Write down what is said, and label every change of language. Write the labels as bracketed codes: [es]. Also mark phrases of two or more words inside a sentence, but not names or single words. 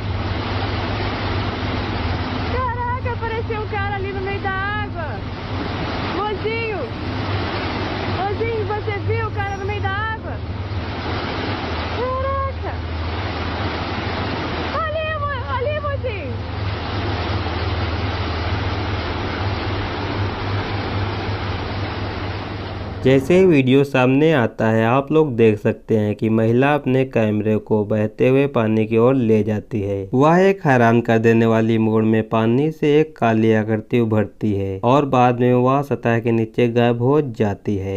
[pt] Caraca, apareceu um cara ali no meio da água. Mozinho! Mozinho, você viu o cara no meio da água? Caraca! Ali, mozinho! [hi] जैसे ही वीडियो सामने आता है आप लोग देख सकते हैं कि महिला अपने कैमरे को बहते हुए पानी की ओर ले जाती है। वह एक हैरान कर देने वाली मोड़ में पानी से एक काली आकृति उभरती है और बाद में वह सतह के नीचे गायब हो जाती है।